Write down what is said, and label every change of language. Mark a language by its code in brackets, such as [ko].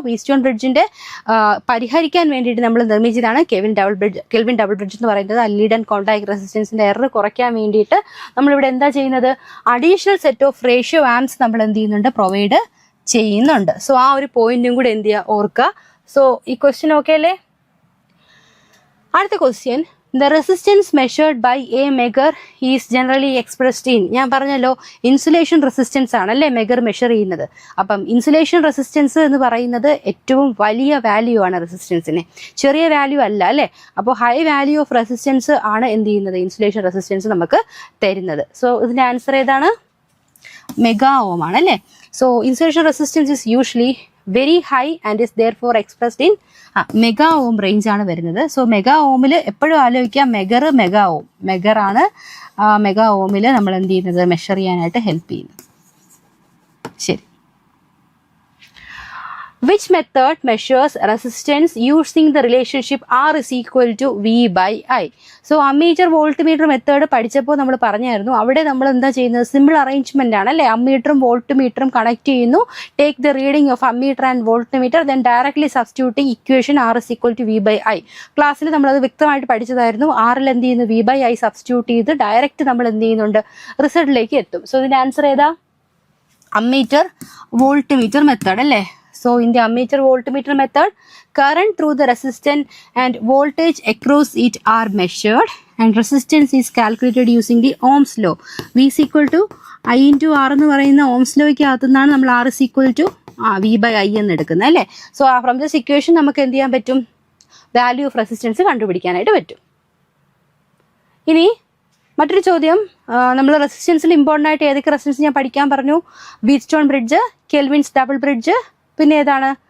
[ml] Whetstone ബ്രിഡ്ജിൻ്റെ പരിഹരിക്കാൻ വേണ്ടിയിട്ട് നമ്മൾ നിർമ്മിച്ചതാണ് കെൽവിൻ ഡബിൾ ബ്രിഡ്ജ് എന്ന് പറയുന്നത്. ലീഡ് ആൻഡ് കോണ്ടാക്ട് റെസിസ്റ്റൻസിൻ്റെ എറർ കുറയ്ക്കാൻ വേണ്ടിയിട്ട് നമ്മളിവിടെ എന്താ ചെയ്യുന്നത്, [en] additional set of ratio arms [ml] നമ്മൾ എന്ത് ചെയ്യുന്നുണ്ട്, പ്രൊവൈഡ് ചെയ്യുന്നുണ്ട്. സോ ആ ഒരു പോയിന്റും കൂടെ എന്ത് ചെയ്യുക, ഓർക്കുക. സോ ഈ ക്വസ്റ്റ്യൻ ഓക്കെ അല്ലേ. [en] അടുത്ത question, the resistance measured by a megar is generally expressed in. [ml] ഞാൻ പറഞ്ഞല്ലോ ഇൻസുലേഷൻ റെസിസ്റ്റൻസ് ആണല്ലേ മെഗർ മെഷർ ചെയ്യുന്നത്. അപ്പം ഇൻസുലേഷൻ റെസിസ്റ്റൻസ് എന്ന് പറയുന്നത് ഏറ്റവും വലിയ വാല്യൂ ആണ് റെസിസ്റ്റൻസിന്, ചെറിയ വാല്യൂ അല്ല അല്ലേ. അപ്പോൾ [en] high value of resistance [ml] ആണ് എന്ത് ചെയ്യുന്നത്, ഇൻസുലേഷൻ റെസിസ്റ്റൻസ് നമുക്ക് തരുന്നത്. സോ ഇതിന്റെ ആൻസർ ഏതാണ്, മെഗാ ഓം ആണ് അല്ലേ. [en] so insulation resistance is usually very high and is therefore expressed in mega ohm range [ml] ആണ് വരുന്നത്. സോ മെഗാ ഓമിൽ എപ്പോഴും ആലോചിക്കാം, മെഗാ ഓം, മെഗർ ആണ് മെഗാ ഓമിൽ നമ്മൾ എന്ത് ചെയ്യുന്നത്, മെഷർ ചെയ്യാനായിട്ട് ഹെൽപ്പ് ചെയ്യുന്നത്. [en] ശരി, which method measures resistance using the relationship R is equal to V by I? [ml] So ammeter voltmeter method പഠിച്ചപ്പോൾ നമ്മൾ പറഞ്ഞായിരുന്നു, അവിടെ നമ്മൾ എന്താ ചെയ്യുന്നത്, സിമ്പിൾ അറേഞ്ച്മെന്റ് ആണ് അല്ലേ. അമ്മീറ്ററും വോൾട്ട്മീറ്ററും കണക്ട് ചെയ്യുന്നു, [en] Take the reading of ammeter and voltmeter, then directly substituting equation R is equal to V by I. [ml] ക്ലാസ്സിൽ നമ്മളത് വ്യക്തമായിട്ട് പഠിച്ചതായിരുന്നു. ആറിൽ എന്ത് ചെയ്യുന്നു, V by I സബ്സ്റ്റിറ്റ്യൂട്ട് ചെയ്ത് ഡയറക്റ്റ് നമ്മൾ എന്ത് ചെയ്യുന്നുണ്ട്, റിസൾട്ടിലേക്ക് എത്തും. സോ ഇതിന്റെ ആൻസർ ഏതാ, അമ്മീറ്റർ വോൾട്ട്മീറ്റർ മെത്തേഡ് അല്ലേ. [en] So in the ammeter voltmeter method, current through the resistance and voltage across it are measured and resistance is calculated using the Ohm's law. V is equal to I into R [ml] എന്ന് പറയുന്ന Ohm's lawയ്ക്ക് അകത്തുനിന്നാണ് നമ്മൾ [en] R is equal to V by I [ml] എന്ന് എടുക്കുന്നത് അല്ലേ. [en] so from this equation [ml] നമുക്ക് എന്ത് ചെയ്യാൻ പറ്റും, [en] value of resistance [ml] കണ്ടുപിടിക്കാനായിട്ട് പറ്റും. ഇനി മറ്റൊരു ചോദ്യം, നമ്മൾ റെസിസ്റ്റൻസിൽ ഇമ്പോർട്ടൻ്റ് ആയിട്ട് ഏതൊക്കെ റെസിസ്റ്റൻസ് ഞാൻ പഠിക്കാൻ പറഞ്ഞു, whetstone bridge, Kelvin's double bridge, പിന്നെ ഏതാണ്